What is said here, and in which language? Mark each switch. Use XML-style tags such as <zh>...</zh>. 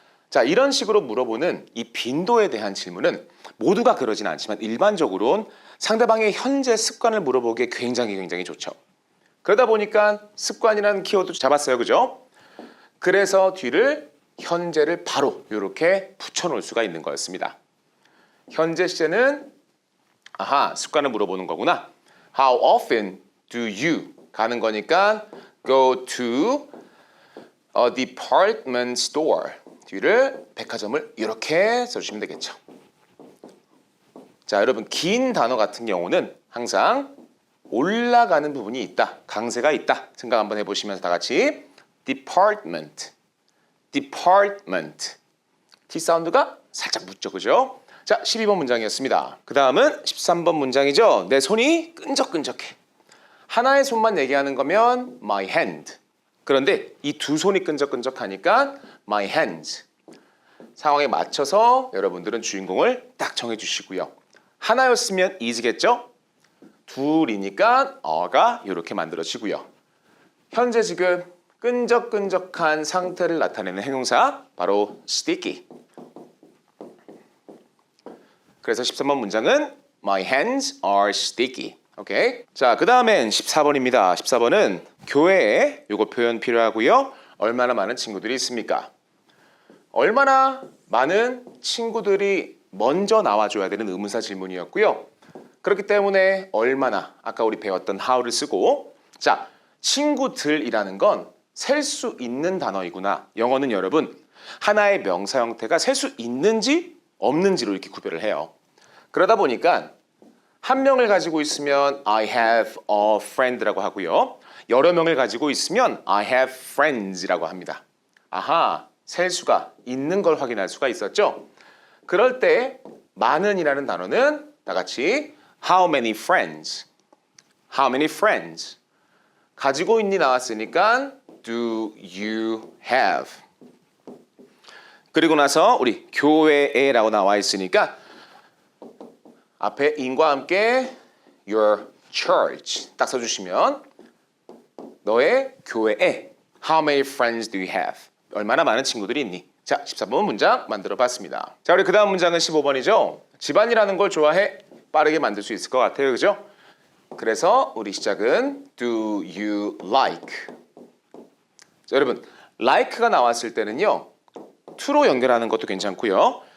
<ko>자, 이런 식으로 물어보는 이 빈도에 대한 질문은 모두가 그러진 않지만 일반적으로는 상대방의 현재 습관을 물어보기에 굉장히 좋죠. 그러다 보니까 습관이라는 키워드 잡았어요. 그죠? 그래서 뒤를 현재를 바로 이렇게 붙여놓을 수가 있는 거였습니다. 현재 시제는 아하, 습관을 물어보는 거구나.</ko> <en>How often do you</en> <ko>가는 거니까</ko> <en>go to a department store.</en> <ko>뒤를 백화점을 이렇게 써주시면 되겠죠. 자, 여러분 긴 단어 같은 경우는 항상 올라가는 부분이 있다. 강세가 있다. 생각 한번 해보시면서 다 같이 department, department. T 사운드가 살짝 묻죠. 그죠? 자, 12번 문장이었습니다. 그 다음은 13번 문장이죠. 내 손이 끈적끈적해. 하나의 손만 얘기하는 거면 my hand. 그런데 이 두 손이 끈적끈적하니까</ko> <en>my hands.</en> <ko>상황에 맞춰서 여러분들은 주인공을 딱 정해주시고요. 하나였으면 is겠죠? 둘이니까 어가 이렇게 만들어지고요. 현재 지금 끈적끈적한 상태를 나타내는 형용사 바로 sticky. 그래서 13번 문장은</ko> <en>My hands are sticky.</en> <ko>오케이. 자, 그 다음엔 14번입니다. 14번은 교회에 요거 표현 필요하고요. 얼마나 많은 친구들이 있습니까? 얼마나 많은 친구들이 먼저 나와줘야 되는 의문사 질문이었고요. 그렇기 때문에 얼마나 아까 우리 배웠던 how를 쓰고 자, 친구들이라는 건 셀 수 있는 단어이구나. 영어는 여러분 하나의 명사 형태가 셀 수 있는지 없는지로 이렇게 구별을 해요. 그러다 보니까 한 명을 가지고 있으면</ko> <en>I have a friend</en> <ko>라고 하고요. 여러 명을 가지고 있으면</ko> <en>I have friends</en> <ko>라고 합니다. 아하, 셀 수가 있는 걸 확인할 수가 있었죠. 그럴 때 많은이라는 단어는 다 같이</ko> <en>How many friends? How many friends?</en> <ko>가지고 있니 나왔으니까</ko> <en>Do you have?</en> <ko>그리고 나서 우리 교회에라고 나와 있으니까</ko> <en>앞에 in과 함께 your church</en> <ko>딱 써주시면 너의 교회에</ko> <en>How many friends do you have?</en> <ko>얼마나 많은 친구들이 있니? 자, 14번 문장 만들어 봤습니다. 자, 우리 그 다음 문장은 15번이죠. 집안이라는 걸 좋아해? 빠르게 만들 수 있을 것 같아요. 그죠? 그래서 우리 시작은</ko> <en>Do you like?</en> <ko>자, 여러분 like가 나왔을 때는요. to로 연결하는 것도 괜찮고요.</ko>